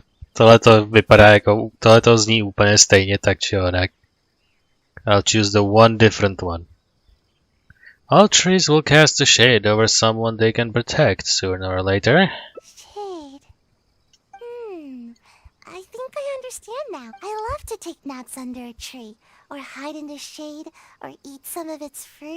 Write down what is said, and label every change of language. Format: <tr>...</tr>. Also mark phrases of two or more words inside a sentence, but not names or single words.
<cs>Tohleto vypadá jako, tohleto zní úplně stejně tak či onak.</cs> <en>I'll choose the one different one. All trees will cast a shade over someone they can protect sooner or later. Shade. I think I understand now. I love to take naps under a tree, or hide in the shade, or eat some of its fruit.</en>